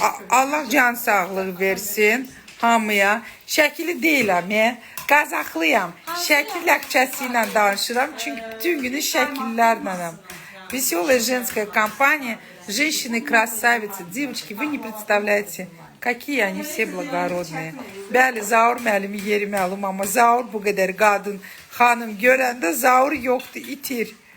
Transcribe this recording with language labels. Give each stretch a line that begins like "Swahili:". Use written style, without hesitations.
Azerbaijani: Allah can sağlığı versin hamıya. Şəkili deyiləm, Qazaxlıyam. Şəkil ləhcəsi ilə danışıram, çünki bütün günü şəkillərlənəm.
Russian: Веселая женская компания, женщины-красавицы, девочки, вы не представляете, какие они все благородные.
Azerbaijani: Bəli, Zaur müəllimi yerimi alım, amma Zaur bu qədər qadın, xanım görəndə Zaur yoxdur, itir.